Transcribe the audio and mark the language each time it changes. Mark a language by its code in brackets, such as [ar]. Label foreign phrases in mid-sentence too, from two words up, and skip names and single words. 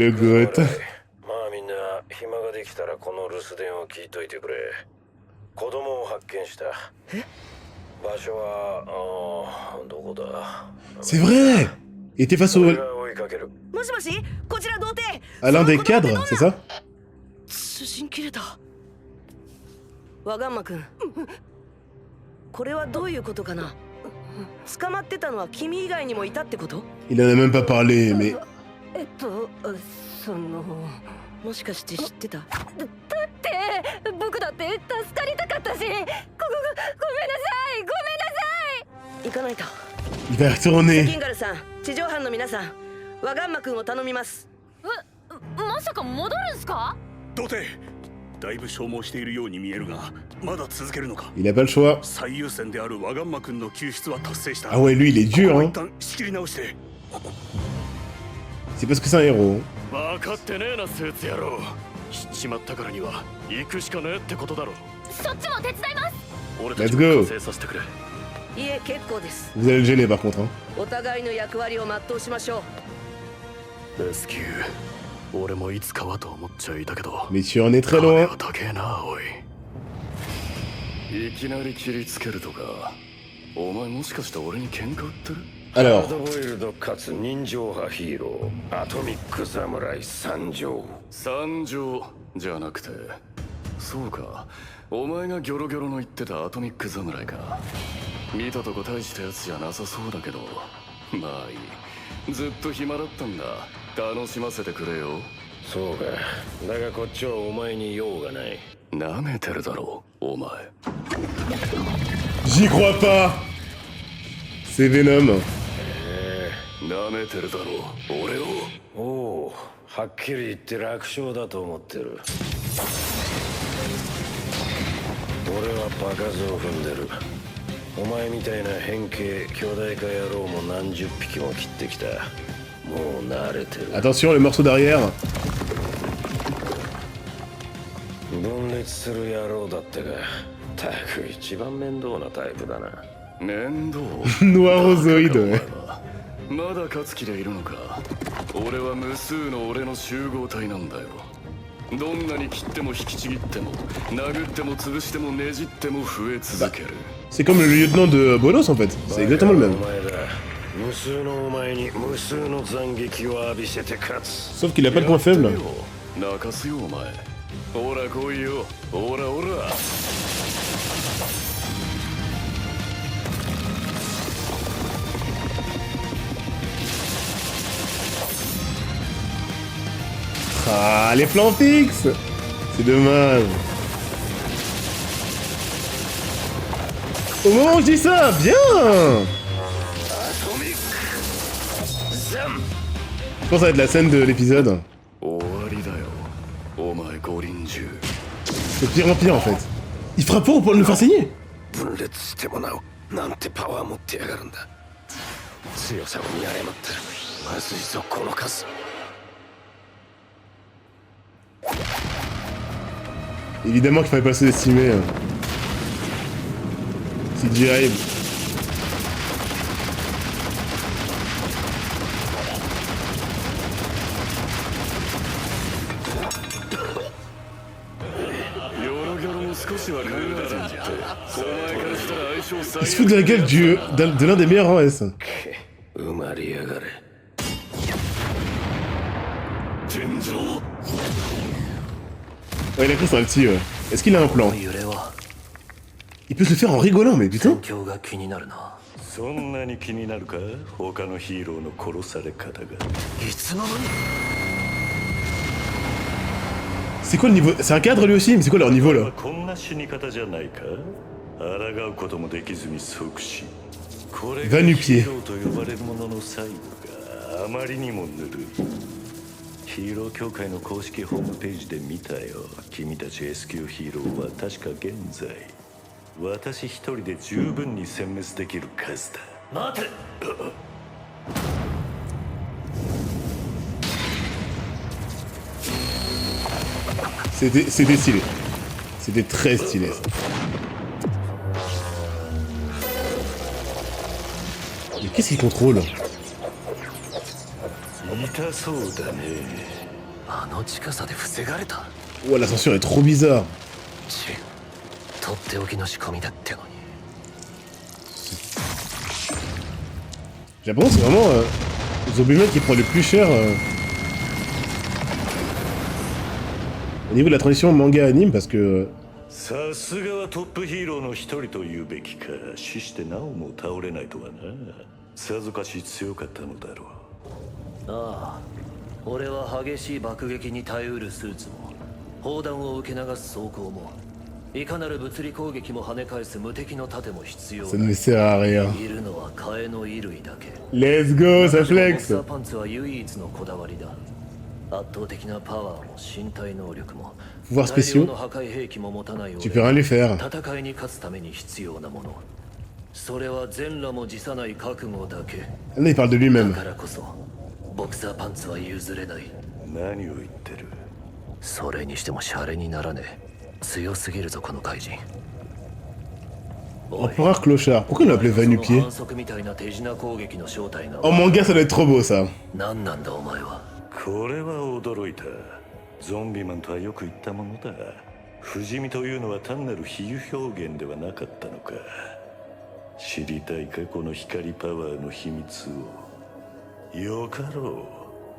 [fr] Le [ja] ック [en] goat. [ja] まあみんな暇ができたらこの留守電を聞いといてくれ。子供を発見した。場所はどこだ。 [fr] C'est vrai. Il était face au... [ja] もしもし、こちら童貞。 [fr] à l'un des cadres, c'est ça? [ja] 通信切れた。ワガンマくん。これはどういうことかな。捕まってたのは君以外にもいたってこと？ [fr] Il en a même pas parlé, mais... [ja] もしかして知ってた？だって僕だって助かりたかったし。ごめんなさい、ごめんなさい。行かないと。 [fr] Il va [ja] キ [fr] retourner. [ja] ンガルさん、地上班の皆さん、ワガンマくんを頼みます。まさか戻るんすか？童貞だいぶ消耗しているように見えるが、まだ続けるのか。 [fr] Il a pas le choix. [ja] 最優先であるワガンマくんの救出は達成した。 [fr] Ah ouais, lui, il est dur, hein. [ja] 一旦仕切り直して。 [fr] C'est parce que c'est un héros. [ja] 分かってねえな、スーツ野郎。知っちまったからには行くしかねえってことだろ。そっちも手伝います。俺たち [en] Let's [ja] も [en] go. [ja] 完成させてくれ。いえ、結構です。 [fr] Vous allez le gêner par contre, hein. [ja] お互いの役割を全うしましょう。レスキュー、俺もいつかはと思っちゃいたけど。 [fr] Mais tu en es très loin. [ja] 高えな、おい。いきなり切りつけるとか。お前もしかして俺に喧嘩売ってる？ [fr] Alors, [ja] ハードボイルドかつ人情派ヒーローアトミック侍参上。参上じゃなくて、そうか、お前がギョロギョロの言ってたアトミック侍か。見たとこ大したやつじゃなさそうだけど、まあいい。ずっと暇だったんだ。楽しませてくれよ。そうか。だがこっちはお前に用がない。なめてるだろう、お前。 [fr] j'y crois pas. C'est Venom. [ja] なめてるだろう、俺を。おお、はっきり言って楽勝だと思ってる。俺は場数を踏んでる。お前みたいな変形巨大化野郎も何十匹も切ってきた。もう慣れてる。 [fr] Attention, le morceau derrière. [ja] 分別する野郎だってが、たく一番面倒なタイプだな。面倒 [fr] Noirozoïde, ouais. [ja] まだ勝つ気でいるのか。俺は無数の俺の集合体なんだよ。どんなに切っても引きちぎっても殴っても潰してもねじっても増え続ける。 [fr] C'est comme le lieutenant de Bolos en fait, c'est exactement le même. [ja] 無数のお前に無数の斬撃を浴びせて勝つ。 [fr] Sauf qu'il a pas de point faible. [ja] 泣かすよお前。ほら来いよ。ほらほら。 [fr] Ah, les plans fixes. C'est dommage. Au moment où je dis ça, bien. Je pense que ça va être la scène de l'épisode. [ja] 終わりだよ。お前五輪中。 [fr] C'est de pire en pire en fait. Il frappe fort pour le faire saigner. [ja] 分裂してもなおなんてパワー持ってやがるんだ。強さを見誤ったまずいぞこの数。 [fr] Évidemment qu'il fallait pas sous-estimer. CGI. Il se fout de la gueule de l'un des meilleurs en S. [ja] 埋まりやがれ。 [fr] Ouais, il a cru sur un petit. Est-ce qu'il a un plan? Il peut se le faire en rigolant, mais putain. [ja] そんなに気になるか他のヒーローの殺され方が。いつの間に [fr] C'est quoi le niveau? C'est un cadre lui aussi, mais c'est quoi leur niveau là? [ja] こんな死に方じゃないか。抗うこともできずに即死。これがヒーローと呼ばれるものの最後があまりにもぬるい。ヒーロー協会の公式ホームページで見たよ。君たち S 級ヒーローは確か現在私一人で十分に殲滅できる数だ。待て。 [fr] C'était stylé. C'était très stylé. Ça. Mais qu'est-ce qu'il contrôle? Ouah, la censure est trop bizarre. J'ai l'impression que c'est vraiment Zombieman qui prend le plus cher au niveau de la transition manga-anime parce que... [ja] さすがはトップヒーローの一人と言うべきか。死してなおも倒れないとはな。さぞかし強かったのだろう。ああ、俺は激しい爆撃に耐えうるスーツも砲弾を受け流す装甲もいかなる物理攻撃も跳ね返す無敵の盾も必要だ。 [fr] Ça ne sert à rien. [ja] いるのは替えの衣類だけ。 [en] Let's go, [fr] ça [ja] ボクサ [fr] flex. [ja] ーパンツは唯一のこだわりだ。圧倒的なパワーも身体能力も [fr] Pouvoirs spéciaux. [ja] 大量の破壊兵器も持たない [fr] Tu peux rien lui faire. [ja] 戦いに勝つために必要なもの。それは全裸も辞さない覚悟だけ。 [fr] Ah non, il parle de lui-même. [ja] だからこそボクサーパンツは譲れない。何を言ってる。それにしてもシャレにならねえ。強すぎるぞこの怪人。 [fr] Empereur Clochard. Pourquoi il l'appelait Va-nu-pied? [ja] 反則みたいな手品攻撃の正体が [fr] En manga, ça doit être trop beau ça. [ja] 何なんだお前は。これは驚いた。ゾンビマンとはよく言ったものだ。不死身というのは単なる比喩表現ではなかったのか。知りたいかこの光パワーの秘密を。よかろう。